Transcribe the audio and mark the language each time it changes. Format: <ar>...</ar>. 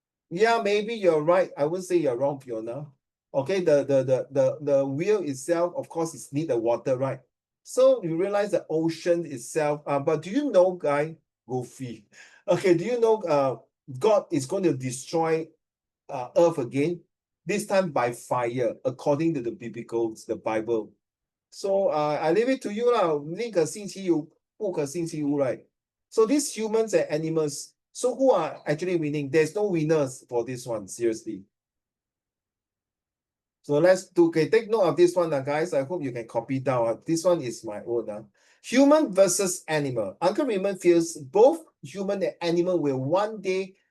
<en>Yeah, maybe you're right. I wouldn't say you're wrong, Fiona. Okay, the wheel itself, of course, is need the water, right? So you realize the ocean itself. But do you know, guy, Goofy? Okay, do you know God is going to destroy earth again? This time by fire, according to the the Bible. So I leave it to you lah.</en> <zh>宁可信其有，不可信其无,</zh> <en>right? So these humans and animals. So who are actually winning? There's no winners for this one, seriously. So let's take note of this one, guys. I hope you can copy down. This one is my own. Human versus animal. Uncle Raymond feels both human and animal will one day</en>